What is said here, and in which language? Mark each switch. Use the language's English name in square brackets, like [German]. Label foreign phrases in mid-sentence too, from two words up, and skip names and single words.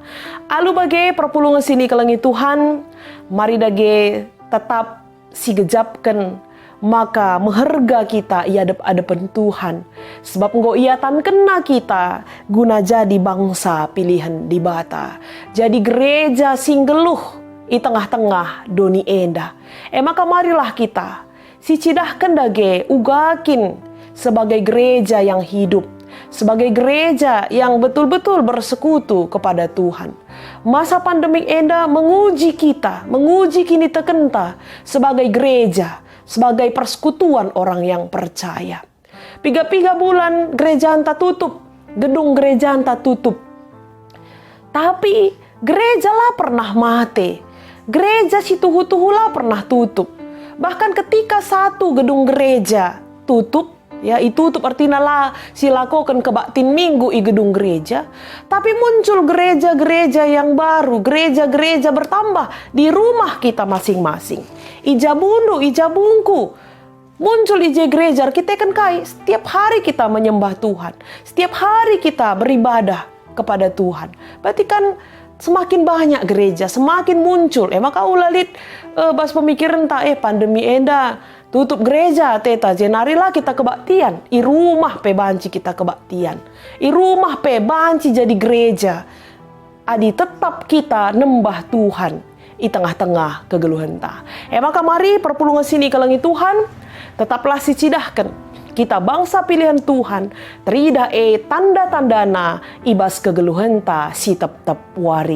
[Batak Karo] Alu bagai perpulungan sini kelengi Tuhan, mari dage tetap si gejapkan maka meherga kita ia adep-adepan Tuhan. Sebab engkau ia tan kena kita guna jadi bangsa pilihan di bata. Jadi gereja singgeluh i tengah-tengah doni enda. Maka marilah kita si cidahkan dage ugakin [Indonesian] sebagai gereja yang hidup. Sebagai gereja yang betul-betul bersekutu kepada Tuhan. Masa pandemik enda menguji kita, menguji [Batak Karo] kini tekenta [Indonesian] sebagai gereja, sebagai persekutuan orang yang percaya. 3 bulan gereja anta tutup, gedung gereja anta tutup. Tapi gereja lah pernah mati. Gereja si tuhu-tuhu lah pernah tutup. Bahkan ketika satu gedung gereja tutup, ya itu tutup artinya [Batak Karo] lah silakokan kebaktin minggu [Indonesian] i gedung gereja. Tapi muncul gereja-gereja yang baru, gereja-gereja bertambah di rumah kita masing-masing. [Batak Karo] Ija bundu, ija bungku. [Indonesian] Muncul ija gereja, kita kan setiap hari kita menyembah Tuhan. Setiap hari kita beribadah kepada Tuhan. Berarti kan semakin banyak gereja, semakin muncul. [Batak Karo] Maka ulalit bas pemikiran tak pandemi enda tutup gereja teta jenarilah kita kebaktian. I rumah pe banci kita kebaktian. I rumah pe banci jadi gereja. Adi tetap kita nembah Tuhan i tengah-tengah kegeluhan ta. Maka mari perpulungan sini kelengi Tuhan, tetaplah si cidahkan kita bangsa pilihan Tuhan, terida tanda-tandana ibas kegeluhan ta si tep-tep wari.